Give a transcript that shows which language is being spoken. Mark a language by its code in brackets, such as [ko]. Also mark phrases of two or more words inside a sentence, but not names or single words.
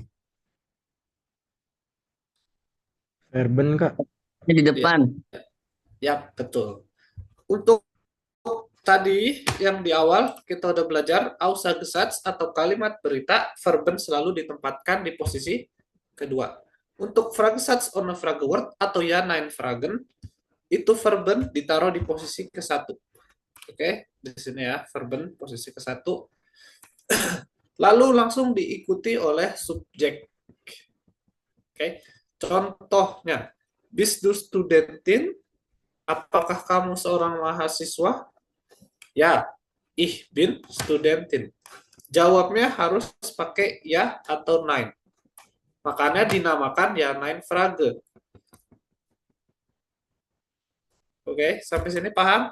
[id] Verben Kak. Ini di depan. Ya, betul. Untuk tadi yang di awal kita udah belajar Aussagesatz atau kalimat berita, verben selalu ditempatkan di posisi kedua. Untuk Fragesatz on a Frage word atau [de] ja nein Fragen, [id] itu verben ditaruh di posisi ke-1. Oke, di sini ya, verben posisi ke-1. Lalu langsung diikuti oleh subjek. Oke. Contohnya, [de] bist du Studentin? [id] Apakah kamu seorang mahasiswa? Ya, [de] Ich bin Studentin. [id] Jawabnya harus pakai ya atau nein. Makanya dinamakan ya nein Frage. Oke, sampai sini paham?